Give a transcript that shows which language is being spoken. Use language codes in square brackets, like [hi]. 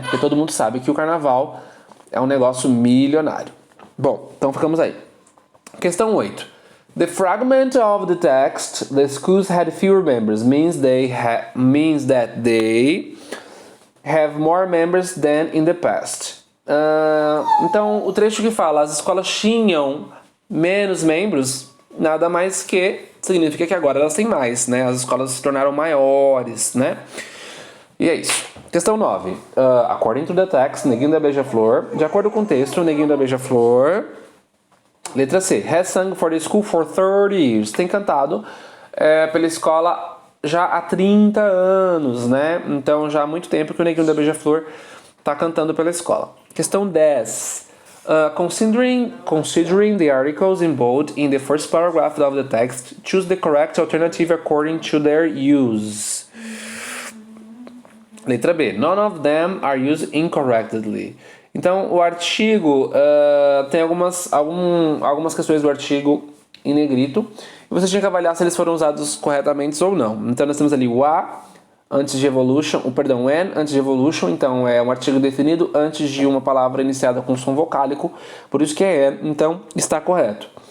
[pt] Porque todo mundo sabe que o carnaval é um negócio milionário. Bom, então ficamos aí. Questão 8. [en] The fragment of the text, the schools had fewer members, means that they have more members than in the past. [pt] Então, o trecho que fala as escolas tinham menos membros, nada mais que significa que agora elas têm mais, né? As escolas se tornaram maiores, né? E é isso. Questão 9. [en] According to the text, Neguinho da Beija-Flor. [pt] De acordo com o texto, Neguinho da Beija-Flor. Letra C. [en] Has sung for the school for 30 years. [pt] Tem cantado pela escola já há 30 anos, né? Então já há muito tempo que o Neguinho da Beija-Flor está cantando pela escola. Questão 10. [en] Considering the articles in bold in the first paragraph of the text, choose the correct alternative according to their use. [pt] Letra B. [en] None of them are used incorrectly. [pt] Então, o artigo tem algumas questões do artigo em negrito e você tinha que avaliar se eles foram usados corretamente ou não. Então, nós temos ali o a antes de evolution, when antes de evolution, então é um artigo definido antes de uma palavra iniciada com som vocálico, por isso que então está correto.